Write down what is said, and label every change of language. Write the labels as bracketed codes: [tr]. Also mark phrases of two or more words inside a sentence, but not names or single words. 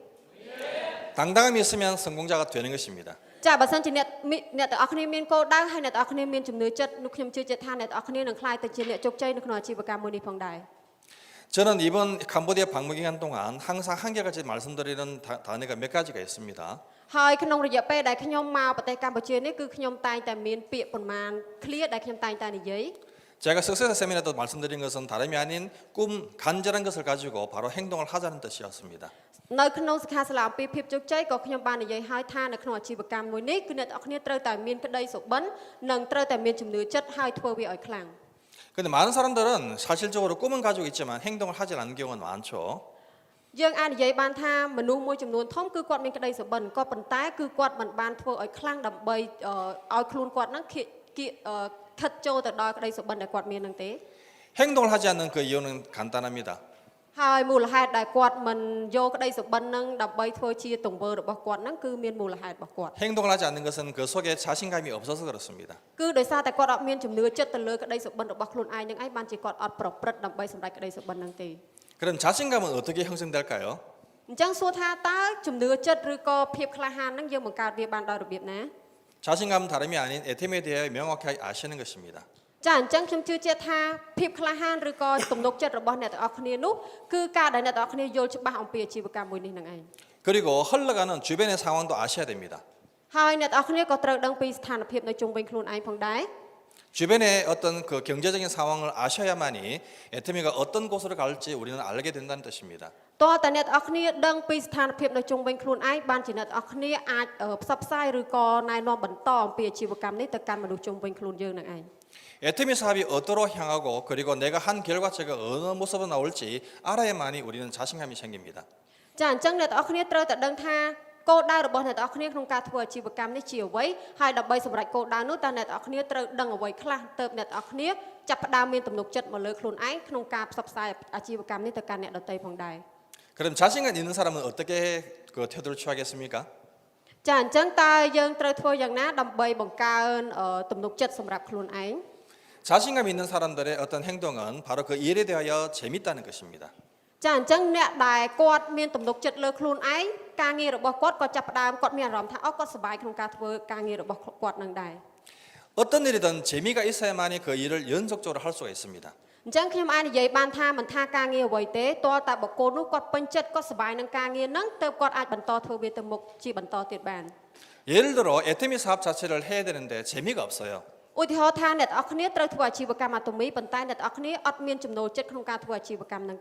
[ko] 당당함이 있으면 성공자가 되는 것입니다. [km] ចាបើសិនជាអ្នកទាំងអស់គ្នាមានគោលដៅហើយអ្នកទាំងអស់គ្នាមានជំនឿចិត្តនោះខ្ញុំជឿជាក់ថាអ្នកទាំងអស់គ្នានឹងក្លាយទៅជាអ្នកជោគជ័យនៅក្នុងអាជីវកម្មមួយនេះផងដែរ [ko] 저는 이번 캄보디아 방문 기간 동안 항상 한결같이 말씀드리는 단어가 몇 가지가 있습니다. [km] ហើយក្នុងរយៈពេលដែលខ្ញុំមកប្រទេសកម្ពុជានេះគឺខ្ញុំតែងតែមានពាក្យប៉ុន្មានឃ្លាដែលខ្ញុំតែងតែនិយាយ [ko] 제가 석세사 세미나도 말씀드린 것은 다름이 아닌 꿈 간절한 것을 가지고 바로 행동을 하자는 뜻이었습니다. [km] នៅក្នុងសិក្ខាសាលាអំពីភាពជោគជ័យក៏ខ្ញុំបាននិយាយឲ្យថានៅក្នុងអាជីវកម្មមួយនេះគឺអ្នកទាំងអស់គ្នាត្រូវតែមានក្តីសុបិននិងត្រូវតែមានជំនឿចិត្តហើយធ្វើវាឲ្យខ្លាំង [ko] 근데 많은 사람들은 사실적으로 꿈은 가지고 있지만 행동을 하지 않는 경우가 많죠. [km] យើងអាចនិយាយបានថាមនុស្សមួយចំនួនធំគឺគាត់មានក្តីសុបិនក៏ប៉ុន្តែគឺគាត់មិនបានធ្វើឲ្យខ្លាំងដើម្បីឲ្យខ្លួនគាត់ហ្នឹងខិតចូលទៅដល់ក្តីសុបិនដែលគាត់មានហ្នឹងទេ [ko] 행동을 하지 않는 그 이유는 간단합니다. [km] ហើយមូលហេតុដែលគាត់មិនយកក្តីសុបិនហ្នឹងដើម្បីធ្វើជាទង្វើរបស់គាត់ហ្នឹងគឺមានមូលហេតុរបស់គាត់ [ko] 행동을 하지 않는 것은 그 속에 자신감이 없어서 그렇습니다. [km] គឺដោយសារតែគាត់អត់មានជំនឿចិត្តទៅលើក្តីសុបិនរបស់ខ្លួនឯងហ្នឹងឯងបានជាគាត់អត់ប្រព្រឹត្តដើម្បីសម្រេចក្តីសុបិនហ្នឹងទេ [ko] 그럼 자신감은 어떻게 형성될까요? [km] អញ្ចឹងសួរថាតើជំនឿចិត្តឬក៏ភាពក្លាហានហ្នឹងយើងបង្កើតវាបានដោយរបៀបណា [ko] 자신감은 다름이 아닌 애템에 대해 명확히 아시는 것입니다. [km] ចាអញ្ចឹងខ្ញុំជឿជាក់ថាភាពក្លាហានឬក៏ទំនុកចិត្តរបស់អ្នកទាំងអស់គ្នានោះគឺការដែលអ្នកទាំងអស់គ្នាយល់ច្បាស់អំពីអាជីវកម្មមួយនេះហ្នឹងឯង [ko] 그리고 흘러가는 주변의 상황도 아셔야 됩니다. [km] ហើយអ្នកទាំងអស់គ្នាក៏ត្រូវដឹងពីស្ថានភាពនៅជុំវិញខ្លួនឯងផងដែរ [ko] 주변의 어떤 그 경제적인 상황을 아셔야만이 애터미가 어떤 곳으로 갈지 우리는 알게 된다는 뜻입니다. [km] តើតើអ្នកទាំងអស់គ្នាដឹងពីស្ថានភាពនៅជុំវិញខ្លួនឯងបានជាអ្នកទាំងអស់គ្នាអាចផ្សព្វផ្សាយឬក៏ណែនាំបន្តអំពីអាជីវកម្មនេះទៅកាន់មនុស្សជុំវិញខ្លួនយើងនឹងឯង [ko] 애터미 사업이 어디로 향하고 그리고 내가 한 결과체가 어느 모습으로 나올지 알아야만이 우리는 자신감이 생깁니다. [km] ចាអញ្ចឹងអ្នកទាំងអស់គ្នាត្រូវតែដឹងថាគោលដៅរបស់អ្នកទាំងអស់គ្នាក្នុងការធ្វើអាជីវកម្មនេះជាអ្វីហើយដើម្បីសម្រេចគោលដៅនោះតើអ្នកទាំងអស់គ្នាត្រូវដឹងអ្វីខ្លះទៅអ្នកទាំងអស់គ្នាចាប់ផ្ដើមមានទំនុកចិត្តមកលើខ្លួនឯងក្នុងការផ្សព្វផ្សាយអាជីវកម្មនេះទៅកាន់អ្នកដទៃផងដែរ [ko] 그럼 자신감 있는 사람은 어떻게 그 태도를 취하겠습니까? [km] ចាអញ្ចឹងតើយើងត្រូវធ្វើយ៉ាងណាដើម្បីបង្កើនទំនុកចិត្តសម្រាប់ខ្លួនឯង [ko] 자신감 있는 사람들의 어떤 행동은 바로 그 일에 대하여 재밌다는 것입니다. [km] ចាអញ្ចឹងអ្នកដែលគាត់មានទំនុកចិត្តលើខ្លួនឯងការងាររបស់គាត់ក៏ចាប់ផ្ដើមគាត់មានអារម្មណ៍ថាអូគាត់សប្បាយក្នុងការធ្វើការងាររបស់គាត់នឹងដែរ [ko] 어떤 일이든 재미가 있어야만이 그 일을 연속적으로 할 수가 있습니다. [km] អញ្ចឹងខ្ញុំអាចនិយាយបានថាមិនថាការងារអ្វីទេតើតែបុគ្គលនោះគាត់ពេញចិត្តគាត់សប្បាយនឹងការងារហ្នឹងទើបគាត់អាចបន្តធ្វើវាទៅមុខជាបន្តទៀតបាន [ko] 예를 들어 애터미 사업 자체를 해야 되는데 재미가 없어요. [km] ឧទាហរណ៍ថាអ្នកទាំងអស់គ្នាត្រូវធ្វើអាជីវកម្មអាតូមីប៉ុន្តែអ្នកទាំងអស់គ្នាអត់មានចំណូលចិត្តក្នុងការធ្វើអាជីវកម្មហ្នឹងទេ